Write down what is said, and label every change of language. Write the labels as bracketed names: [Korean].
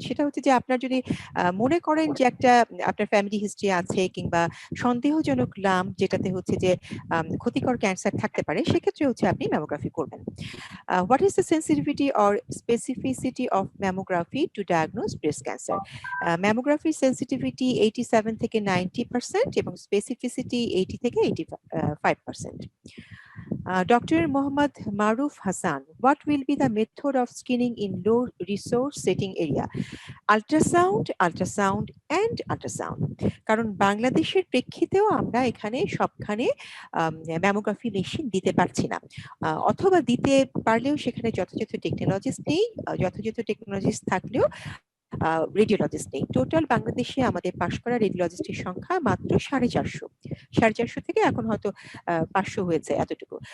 [Bangla] সেটা হচ্ছে যে আপনার যদি মনে করেন যে একটা আপনার ফ্যামিলি হিস্ট্রি আছে কিংবা সন্দেহজনক লাম্প যেটাতে হচ্ছে যে ক্ষতিকর ক্যান্সার থাকতে পারে, সেক্ষেত্রে হচ্ছে আপনি ম্যামোগ্রাফি করবেন। [English] What is the sensitivity or specificity of mammography to diagnose breast cancer? Mammography sensitivity 87 [Bangla] থেকে 90% এবং [English] specificity 80 থেকে 85%. Dr. Mohammad Maruf Hassan, what will be the method of screening in low resource setting area? Ultrasound, ultrasound and ultrasound. [Bangla] কারণ বাংলাদেশের প্রেক্ষিতেও আমরা এখানে সবখানে mammography machine দিতে পারছি না, অথবা দিতে পারলেও সেখানে যথাযথ টেকনোলজিস্ট নেই, যথাযথ টেকনোলজিস্ট থাকলেও রেডিওলজিস্ট নেই। টোটাল বাংলাদেশে আমাদের পাশ করা রেডিওলজিস্টের সংখ্যা মাত্র 450 থেকে এখন হয়তো 500 হয়েছে, এতটুকু।